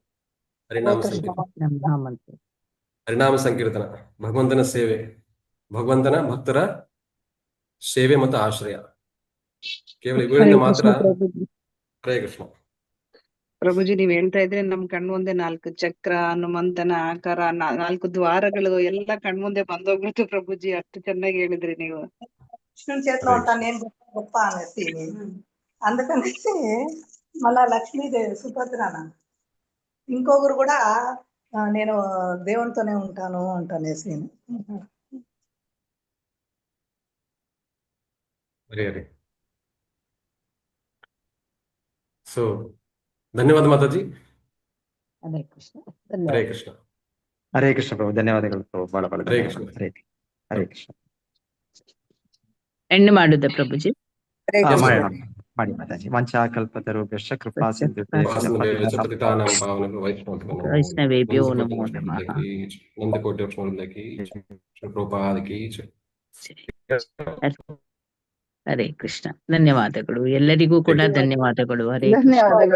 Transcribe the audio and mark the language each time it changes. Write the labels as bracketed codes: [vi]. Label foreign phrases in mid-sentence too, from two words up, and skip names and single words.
[kn] ಹರಿನಾಮ ಸಂಕೀರ್ತನ, ಭಗವಂತನ ಸೇವೆ, ಭಗವಂತನ ಭಕ್ತರ ಸೇವೆ ಮತ್ತು ಆಶ್ರಯ. ಕೇವಲ ಇವುಗಳಿಂದ ಹರೇ ಮಾತ್ರ. ಕೃಷ್ಣ ಪ್ರಭುಜಿ. ಹರೇ ಕೃಷ್ಣ. ಪ್ರಭುಜಿ ನೀವ್ ಹೇಳ್ತಾ ಇದ್ರೆ ನಮ್ ಕಣ್ಮುಂದೆ 4 ಚಕ್ರ, ಹನುಮಂತನ ಆಕಾರ, 4 ದ್ವಾರಗಳು ಎಲ್ಲ ಕಣ್ಮುಂದೆ ಬಂದೋಗ್ಬಿಟ್ಟು ಪ್ರಭುಜಿ, ಅಷ್ಟು ಚೆನ್ನಾಗಿ ಹೇಳಿದ್ರಿ ನೀವು. [te] కృష్ణుని చేతిలో ఉంటాను నేను గొప్ప గొప్ప అనేసి అందుకనేసి మళ్ళా లక్ష్మీదేవి సుభద్రన ఇంకొకరు కూడా నేను దేవునితోనే ఉంటాను అంటనేసి. [kn] ಹರೇ ಹರೇ. ಸೊ ಧನ್ಯವಾದ ಮಾತಾಜಿ. ಹರೇ ಕೃಷ್ಣ. ಹರೇ ಧನ್ಯವಾದ. ಕೃಷ್ಣ. ಹರೇ ಕೃಷ್ಣ ಪ್ರಭು, ಧನ್ಯವಾದಗಳು ಪ್ರಭು, ಬಹಳ ಬಹಳ ಹರೇ ಧನ್ಯವಾದಗಳು. ಕೃಷ್ಣ. ಹರೇ ಕೃಷ್ಣ. ಎಂಡ್ ಮಾಡುದ ಪ್ರಭುಜಿ? ಹರೇ ಹಾ, ಕೃಷ್ಣ. ಮಾಡೋಣ ಮಾಡಿ ಮಾತಾಜಿ. [sa] ವಂಚಾಕಲ್ಪತರುಭ್ಯಶ್ಚ ಕೃಪಾ ಸಿಂಧುಭ್ಯಶ್ಚ ಪತಿತಾನಾಂ ಪಾವನೇಭ್ಯೋ ವೈಷ್ಣವೇಭ್ಯೋ ವೈಷ್ಣವೇಭ್ಯೋ ನಮೋ ನಮಃ. [hi] नंदकोटि वृंद की जय। श्री प्रभुपाद की जय. [kn] ಹರೇ ಕೃಷ್ಣ. ಧನ್ಯವಾದಗಳು ಎಲ್ಲರಿಗೂ ಕೂಡ ಧನ್ಯವಾದಗಳು. ಹರೇ ಕೃಷ್ಣ. ಧನ್ಯವಾದಗಳು.